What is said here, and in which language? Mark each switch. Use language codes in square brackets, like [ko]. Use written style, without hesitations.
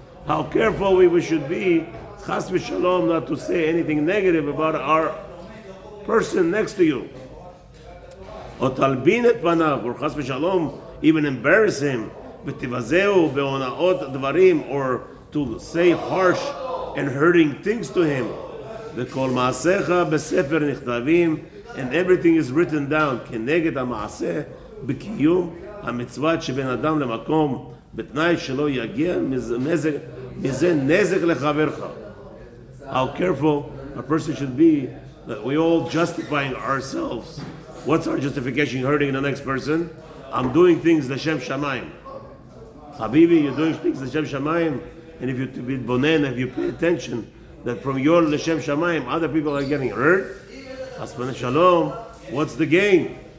[en] How careful we should be, chas v'shalom, not to say anything negative about our person next to you. [he] או תלבין את פניו, [en] or chas v'shalom, even embarrass him, [he] ותבזהו בהונאות דברים, [en] or to say harsh and hurting things to him. [he] וכל מעשיך בספר נכתבים, [en] and everything is written down, [he] כנגד המעשה בקיום המצוות שבין אדם למקום, בתנאי שלא יגיע מזה נזק לחברך. [en] How careful a person should be that we all justifying ourselves. What's our justification? Hurting the next person? I'm doing things l'shem shamayim. Habibi, you're doing things l'shem shamayim, and if you be bonen, if you pay attention, that from your l'shem shamayim, other people are getting hurt. Hasbana shalom. What's the gain?